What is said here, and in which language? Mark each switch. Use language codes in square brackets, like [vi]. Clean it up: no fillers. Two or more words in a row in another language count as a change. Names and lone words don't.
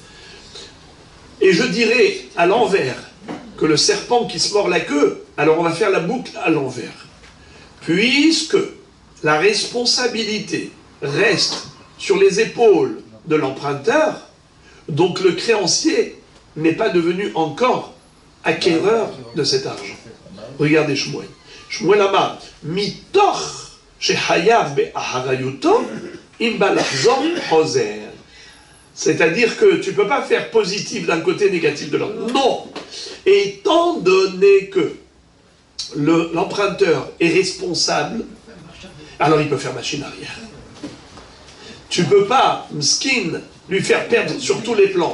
[fr] Et je dirais à l'envers que le serpent qui se mord la queue, alors on va faire la boucle à l'envers. Puisque la responsabilité reste sur les épaules de l'emprunteur, donc le créancier n'est pas devenu encore acquéreur de cet argent. Regardez Shmuel. [he] שמואל אמר, מתוך שחייב באחריותו, [fr] c'est-à-dire que tu ne peux pas faire positif d'un côté, négatif de l'autre. Non. Étant donné que l'emprunteur est responsable, alors il peut faire machine arrière. Tu ne peux pas, mskin, lui faire perdre sur tous les plans.